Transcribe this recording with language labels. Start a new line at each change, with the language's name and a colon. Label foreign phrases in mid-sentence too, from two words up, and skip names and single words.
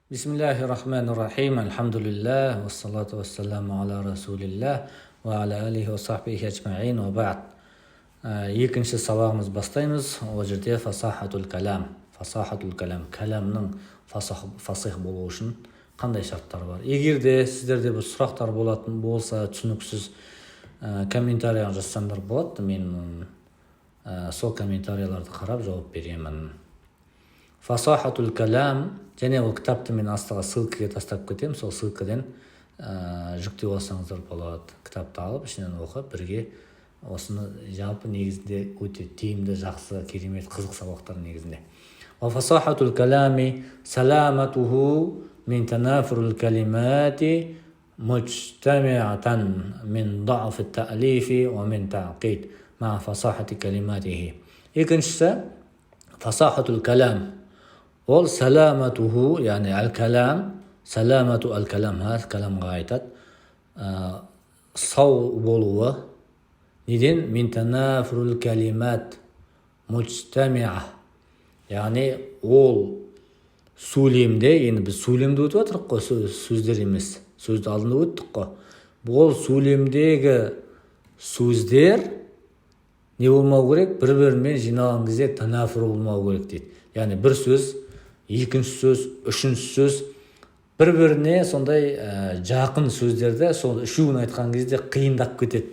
Arabic: بسم الله الرحمن الرحيم. الحمد لله، والصلاة والسلام على رسول الله، وعلى آله وصحبه أجمعين، وبعد.
Kazakh: Екінші сабағымыз бастаймыз. Ол жерде
Arabic: فصاحة الكلام. فصاحة الكلام.
Kazakh: Каламның фасих болу үшін қандай шарттар бар? Егер де сіздерде бір сұрақтар болатын болса, түсініксіз комментария жазсаңдар болады. Мен сол комментарияларды қарап жауап беремін.
Arabic: فصاحة الكلام,
Kazakh: және ол кітапты мен астыға ссылкаға тастап кетемін. Сол ссылкадан жүктеп алсаңыздар болады. Кітапты алып, ішінен оқып, бірге осыны жалпы негізінде өте тиімді, жақсы, керемет, қызық сабақтар негізінде.
Arabic: فصاحة الكلام سلامته من تنافر الكلمات مجتمعة من ضعف التأليف ومن التعقيد مع فصاحة كلماته.
Kazakh: Екіншісі
Arabic: فصاحة الكلام.
Kazakh: Ол саламатуху, яғни әл-калам,
Arabic: سلامة الكلام,
Kazakh: каламға айтады. Сау болуы. Неден?
Arabic: من تنافر الكلمات مجتمعة.
Kazakh: Яғни ол сөйлемде, енді біз сөйлемді өтіп отырық қой, сөздер емес. Сөзді алдында өттік қой. Ол сөйлемдегі сөздер не болмау керек? Бір-бірімен жиналған кезде танафур болмау керек дейді. Яғни бір сөз, екінші сөз, үшінші сөз бір-біріне сондай жақын сөздерді сол үшеуін айтқан кезде қиындап кетеді.